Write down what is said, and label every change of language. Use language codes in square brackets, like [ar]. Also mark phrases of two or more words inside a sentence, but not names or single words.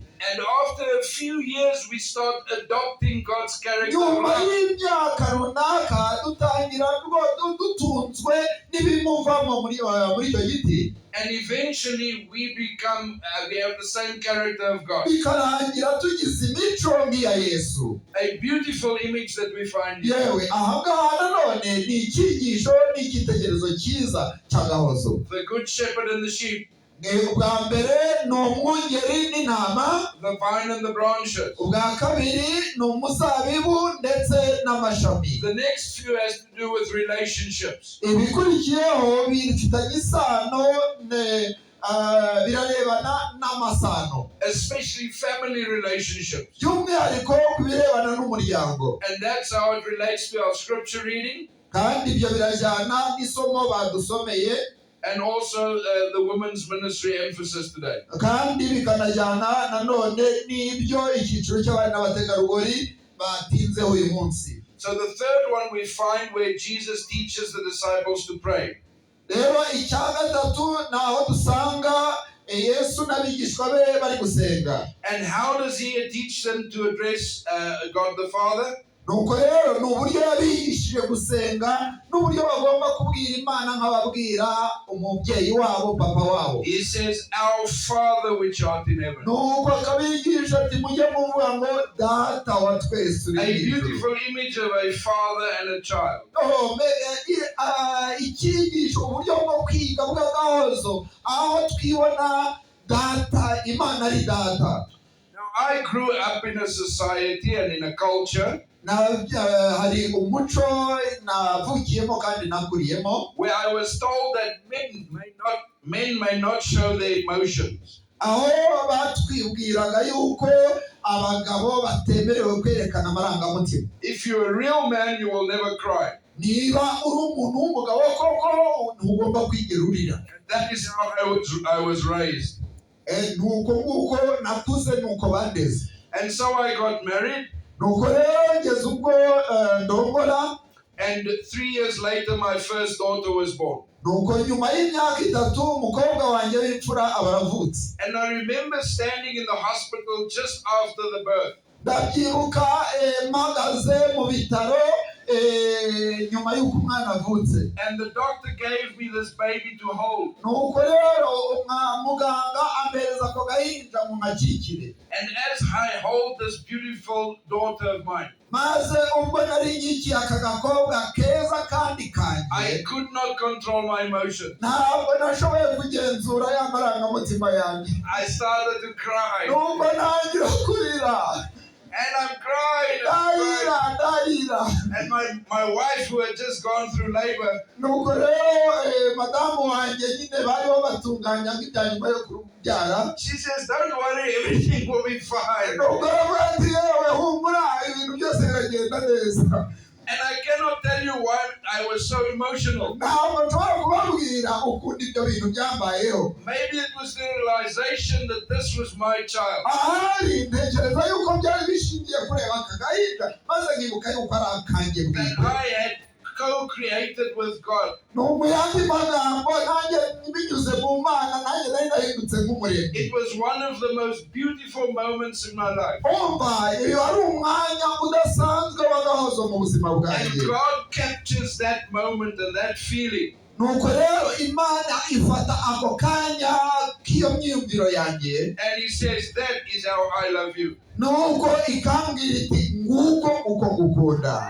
[en] And after a few years, we start adopting God's character. [rw] Nyuma y'imyaka runaka dutangira dutunzwe n'ibimuvamo muri icyo giti. [en] And eventually we become, we have the same character of God. [rw] Bikarangira tugize imico nk'iya Yesu. [en] A beautiful image that we find here. [rw] Yewe ahangaha nanone ni icyigisho n'icyitegererezo cyiza cy'agahozo. [en] The good shepherd and the sheep. [rw] Ubwa mbere ni umwungeri n'intama. [en] The vine and the branches. [rw] Ubwa kabiri ni umuzabibu ndetse n'amashami. [en] The next few has to do with relationships. [rw] Ibikurikiyeho bifitanye isano birarebana n'amasano. [en] Especially family relationships. [rw] By'umwihariko ku birebana n'umuryango. [en] And that's how it relates to our scripture reading. [rw] Kandi ibyo birajyana n'isomo badusomeye. [en] And also the women's ministry emphasis today. [rw] Kandi bikanajyana nanone n'ibyo icyiciro cy'abana n'abategarugori batinzeho uyu munsi. [en] So the third one we find where Jesus teaches the disciples to pray. [rw] Rero icya gatatu naho dusanga Yesu n'abigishwa be bari gusenga. [en] And how does he teach them to address God the Father? [rw] Nuko rero n'uburyo yabigishije gusenga n'uburyo bagomba kubwira Imana nk'ababwira umubyeyi wabo papa wabo. [en] He says, Our Father which art in heaven. [rw] Nuko akabigisha ati mujye muvuga ngo data wa twese uri. [en] A beautiful image of a father and a child. [rw] Icyigisho uburyo bwo kwiga bw'agahozo aho twibona data Imana ari data. [en] Now I grew up in a society and in a culture [rw] hari umuco navukiyemo kandi nakuriyemo [en] where I was told that men may not show their emotions. [rw] Aho batwibwiraga yuko abagabo batemerewe kwerekana amarangamutima. [en] If you're a real man, you will never cry. [rw] Niba uri umuntu w'umugabo koko ntugomba kwigera urira. [en] That is how I was raised. [rw] Nuko nguko nakuze nuko bandeze. [en] And so I got married. [rw] Nuko rero ngeze ubwo ndongora. [en] And 3 years later, my first daughter was born. [rw] Nuko nyuma y'imyaka 3 umukobwa wanjye w'imfura abaravutse. [en] And I remember standing in the hospital just after the birth. [rw] Ndabyibuka mpagaze mu bitaro nyuma y'uko umwana avutse. [en] And the doctor gave me this baby to hold. [rw] Nuko rero muganga ampereza ako gahinja mu makikire. [en] And as I hold this beautiful daughter of mine, [rw] maze ubwo nari nyikiye aka gakobwa keza kandi kanjye, [en] I could not control my emotions. [rw] ntabwo nashoboye kugenzura ya marangamutima yanjye. [en] I started to cry. [rw] Nuko ntangira kurira. [en] And I'm crying. And my wife, who had just gone through labor, [rw] nuko rero madamu wanjye nyine bariho batunganya nk'ibya nyuma yo kubyara. [en] She says, don't worry, everything will be fine. [rw] Nuko aravuga ati yewe humura ibintu byose biragenda neza. [en] And I cannot tell you why I was so emotional. [rw] Ntabwo nshobora kubabwira ukuntu ibyo bintu byambayeho. [en] Maybe it was the realization that this was my child. [rw] Ahari ntekereza yuko byari bishingiye kureba aka gahinja maze nkibuka yuko ari akanjye bwite. [en] That I had co-created with God. [rw] Mu yandi magambo nanjye binyuze mu Mana nanjye nari nahindutse nk'umuremyi. [en] It was one of the most beautiful moments in my life. [rw] Umva iyo ari umwanya udasanzwe w'agahozo mu buzima And bwanjye. [en] God captures that moment and that feeling. [rw] Nuko rero Imana ifata ako kanya k'iyo myumviro yanjye. [en] And He says, that is how I love you. [rw] Nuko ikambwira iti nguko uko ngukunda.